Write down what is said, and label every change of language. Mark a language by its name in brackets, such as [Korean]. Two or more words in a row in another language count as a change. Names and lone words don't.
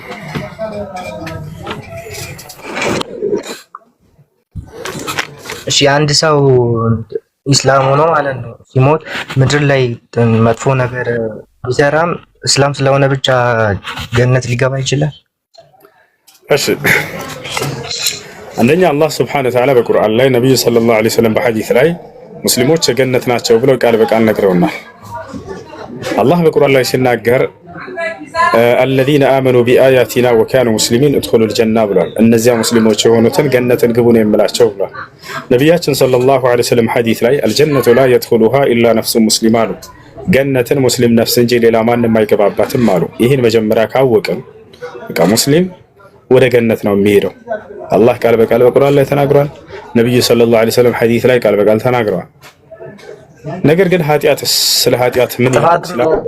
[Amharic] እሺ አንድ ሰው ኢስላም ሆኖ ማለት ነው ሲሞት ምድር ላይ መጥፎ ነገር ቢሰራም እስላም ስለሆነ ብቻ ገነት ሊገባ ይችላል? እሺ አንደኛ አላህ [Arabic] سبحانه وتعالى [Amharic] በቁርአን ላይ ነብዩ [Arabic] صلى الله عليه وسلم [Amharic] በሐዲስ ላይ ሙስሊሞች የገነት ናቸው ብለው ቃል በቃል ነግረውናል። አላህ በቁርአን ላይ ሲናገር [Arabic] الذين آمنوا بآياتنا وكانوا مسلمين ادخلوا الجنة [Amharic] ብሏል። እነዚያ ሙስሊሞች የሆኑትን ገነትን ግቡ ነው የምላቸው ብሏል ነብያችን [Arabic] صلى الله عليه وسلم [Amharic] ሐዲስ ላይ [Arabic] الجنة لا يدخلها إلا نفس مسلم [Amharic] አሉ። ገነትን ሙስሊም ነፍስ እንጂ ሌላ ማንም አይገባባትም አሉ። ይህን መጀመሪያ ካወቅን በቃ ሙስሊም ወደ ገነት ነው የሚሄደው። አላህ ቃል በቃል በቁርአን ላይ ተናግሯል። ነብዩ [Arabic] صلى الله عليه وسلم [Amharic] ሐዲስ ላይ ቃል በቃል ተናግረዋል። ነገር ግን ኃጢአትስ ስለ ኃጢአት ምን ይላል?